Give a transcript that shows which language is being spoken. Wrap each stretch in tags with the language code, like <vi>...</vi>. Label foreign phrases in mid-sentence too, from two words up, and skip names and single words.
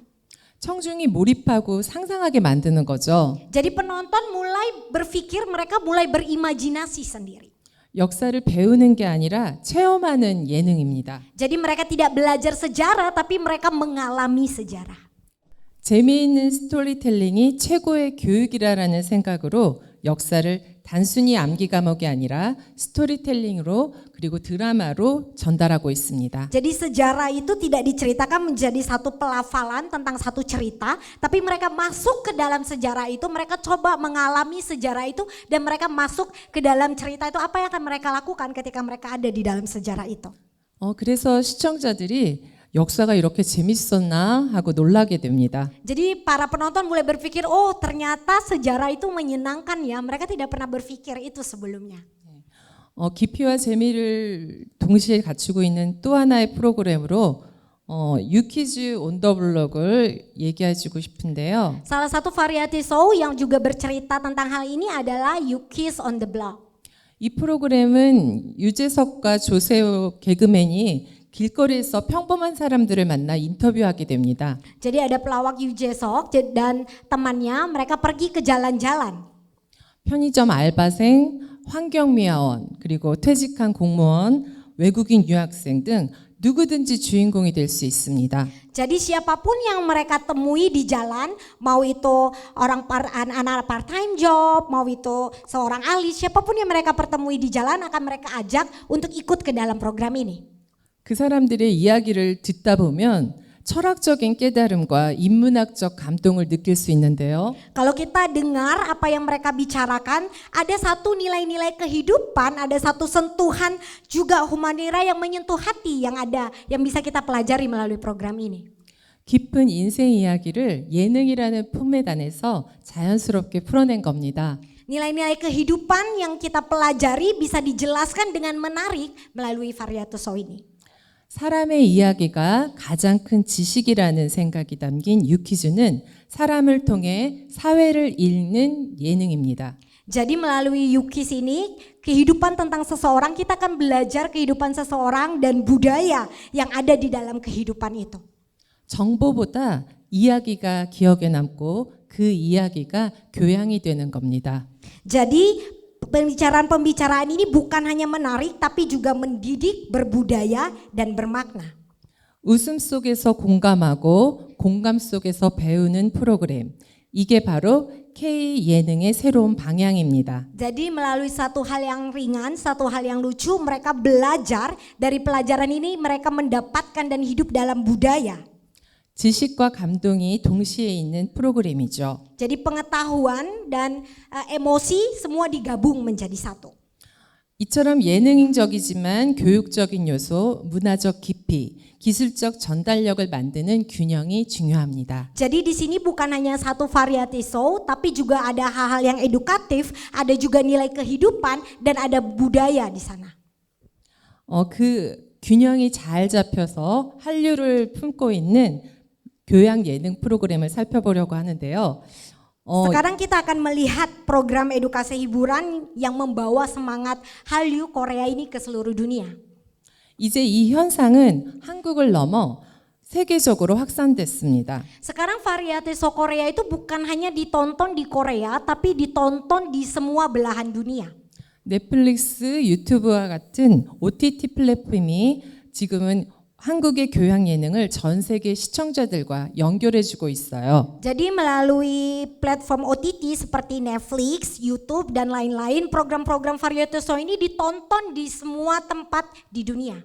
<ko>청중이 몰입하고 상상하게 만드는 거죠.</ko> <id>Jadi penonton mulai berpikir, mereka mulai berimajinasi sendiri.</id> <ko>역사를 배우는 게 아니라 체험하는 예능입니다.</ko> <id>Jadi mereka tidak belajar sejarah tapi mereka mengalami sejarah.</id> <ko>재미있는 스토리텔링이 최고의 교육이라는 생각으로 역사를 단순히 암기 과목이 아니라 스토리텔링으로 그리고 드라마로 전달하고 있습니다.</ko> <id>Jadi sejarah itu tidak diceritakan menjadi satu pelafalan tentang satu cerita, tapi mereka masuk ke dalam sejarah itu, mereka coba mengalami sejarah itu dan mereka masuk ke dalam cerita itu, apa yang akan mereka lakukan ketika mereka ada di dalam sejarah itu.</id> <ko>그래서 시청자들이 역사가 이렇게 재밌었나 하고 놀라게 됩니다.</ko> <id>Jadi para penonton mulai berpikir, oh ternyata sejarah itu menyenangkan ya. Mereka tidak pernah berpikir itu sebelumnya.</id> <ko>깊이와 재미를 동시에 갖추고 있는 또 하나의 프로그램으로 유퀴즈 온 더 블록을 얘기해주고 싶은데요.</ko> <id>Salah satu</id> <en>variety show</en> <id>yang juga bercerita tentang hal ini adalah You Kiss on the Block.</id> <ko>이 프로그램은 유재석과 조세호 개그맨이 길거리에서 평범한 사람들을 만나 인터뷰하게 됩니다.</ko> <id>Jadi ada pelawak Yu Jae-seok dan temannya, mereka pergi ke jalan-jalan.</id> <ko>편의점 알바생, 환경미화원, 그리고 퇴직한 공무원, 외국인 유학생 등 누구든지 주인공이 될 수 있습니다.</ko> <id>Jadi siapapun yang mereka temui di jalan, mau itu anak</id> <en>part time job,</en> <id>mau itu seorang ahli, siapapun yang mereka pertemui di jalan akan mereka ajak untuk ikut ke dalam program ini.</id> <ko>그 사람들의 이야기를 듣다 보면 철학적인 깨달음과 인문학적 감동을 느낄 수 있는데요.</ko> <id>Kalau kita dengar apa yang mereka bicarakan, ada satu nilai-nilai kehidupan, ada satu sentuhan juga humanira yang menyentuh hati yang bisa kita pelajari melalui program ini.</id> <ko>깊은 인생 이야기를 예능이라는 품에 안에서 자연스럽게 풀어낸 겁니다.</ko> <id>Nilai-nilai kehidupan yang kita pelajari bisa dijelaskan dengan menarik melalui</id> <en>variety show</en> <id>ini.</id> <ko>사람의 이야기가 가장 큰 지식이라는 생각이 담긴 유퀴즈는 사람을 통해 사회를 읽는 예능입니다.</ko> <id>Jadi melalui Yukis ini, kehidupan tentang seseorang, kita akan belajar kehidupan seseorang dan budaya yang ada di dalam kehidupan itu.</id> <ko>정보보다 이야기가 기억에 남고 그 이야기가 교양이 되는 겁니다.</ko> <id>Jadi pembicaraan-pembicaraan ini bukan hanya menarik tapi juga mendidik, berbudaya dan bermakna.</id> <ko>웃음 속에서 공감하고 공감 속에서 배우는 프로그램. 이게 바로 K 예능의 새로운 방향입니다.</ko> <id>Jadi melalui satu hal yang ringan, satu hal yang lucu, mereka belajar dari pelajaran ini, mereka mendapatkan dan hidup dalam budaya.</id> <ko>지식과 감동이 동시에 있는 프로그램이죠.</ko> <id>Jadi pengetahuan dan emosi semua digabung menjadi satu.</id> <ko>이처럼 예능적이지만 교육적인 요소, 문화적 깊이, 기술적 전달력을 만드는 균형이 중요합니다.</ko> <id>Jadi di sini bukan hanya satu</id> <en>variety show,</en> <id>tapi juga ada hal-hal yang edukatif, ada juga nilai kehidupan dan ada budaya di sana.</id> <ko>그 균형이 잘 잡혀서 한류를 품고 있는 교양 예능 프로그램을 살펴보려고 하는데요.</ko> <id>Sekarang kita akan melihat program edukasi hiburan yang membawa semangat Hallyu Korea ini ke seluruh dunia.</id> <ko>이제 이 현상은 한국을 넘어 세계적으로 확산됐습니다.</ko> <id>Sekarang</id> <en>variety show</en> <id>Korea itu bukan hanya ditonton di Korea, tapi ditonton di semua belahan dunia.</id> <ko>넷플릭스, 유튜브와 같은 OTT 플랫폼이 지금은 한국의 교양 예능을 전 세계 시청자들과 연결해주고 있어요.</ko> <id>Jadi melalui platform OTT seperti Netflix, YouTube dan lain-lain, program-program</id> <en>variety show</en> <id>ini ditonton di semua tempat di dunia.</id>